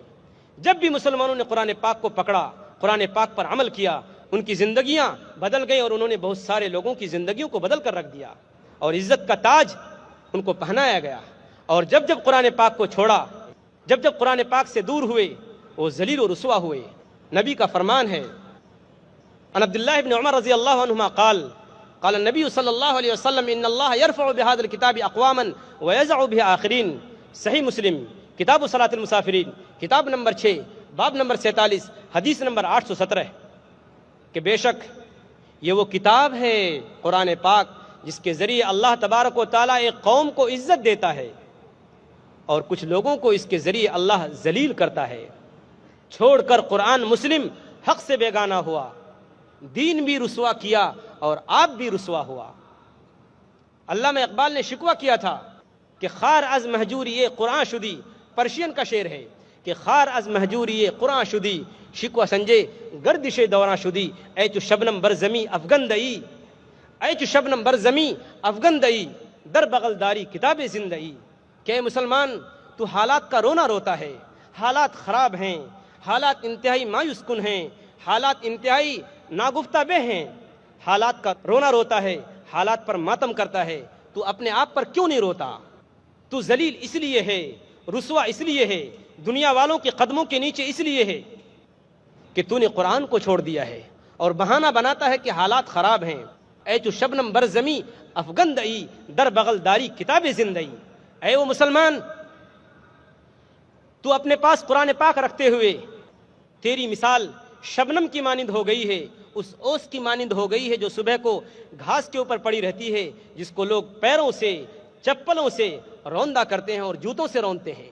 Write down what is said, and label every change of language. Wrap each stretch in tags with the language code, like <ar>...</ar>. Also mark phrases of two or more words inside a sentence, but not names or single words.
<ur>جب بھی مسلمانوں نے قرآن پاک کو پکڑا، قرآن پاک پر عمل کیا، ان کی زندگیاں بدل گئیں اور انہوں نے بہت سارے لوگوں کی زندگیوں کو بدل کر رکھ دیا اور عزت کا تاج ان کو پہنایا گیا. اور جب جب قرآن پاک کو چھوڑا، جب جب قرآن پاک سے دور ہوئے، وہ ذلیل و رسوا ہوئے. نبی کا فرمان ہے،</ur> <ar>عن عبد اللہ بن عمر رضی اللہ عنہما قال قال النبی صلی اللہ علیہ وسلم ان اللہ یرفع بهذا الكتاب اقواما ويضع به آخرین.</ar> <ur>صحیح مسلم کتاب صلاۃ المسافرین، کتاب نمبر 6، باب نمبر 47، حدیث نمبر 817، کہ بے شک یہ وہ کتاب ہے قرآن پاک جس کے ذریعے اللہ تبارک و تعالیٰ ایک قوم کو عزت دیتا ہے اور کچھ لوگوں کو اس کے ذریعے اللہ ذلیل کرتا ہے. چھوڑ کر قرآن مسلم حق سے بیگانہ ہوا، دین بھی رسوا کیا اور آپ بھی رسوا ہوا. علامہ اقبال نے شکوہ کیا تھا کہ</ur> <fa>خار از مہجوری قرآن شدی،</fa> <ur>پرشین کا شعر ہے کہ</ur> <fa>خار از مہجوری قرآن شدی، شکوہ سنجے گردش دوراں شدی، اے چو شبنم بر زمیں افغندئی، اے چو شبنم بر زمیں افغندئی، در بغل داری کتاب زندئی.</fa> <ur>کہ مسلمان تو حالات کا رونا روتا ہے، حالات خراب ہیں، حالات انتہائی مایوس کن ہیں، حالات انتہائی ناگفتہ بہ ہیں، حالات کا رونا روتا ہے، حالات پر ماتم کرتا ہے. تو اپنے آپ پر کیوں نہیں روتا؟ تو ذلیل اس لیے ہے، رسوا اس لیے ہے، دنیا والوں کے قدموں کے نیچے اس لیے ہے کہ تو نے قرآن کو چھوڑ دیا ہے اور بہانہ بناتا ہے کہ حالات خراب ہیں.</ur> <fa>اے چو شبنم بر زمیں افغندئی، در بغل داری کتاب زندئی.</fa> <ur>اے وہ مسلمان، تو اپنے پاس قرآن پاک رکھتے ہوئے تیری مثال شبنم کی مانند ہو گئی ہے، اس اوس کی مانند ہو گئی ہے جو صبح کو گھاس کے اوپر پڑی رہتی ہے، جس کو لوگ پیروں سے، چپلوں سے روندا کرتے ہیں اور جوتوں سے رونتے ہیں.</ur>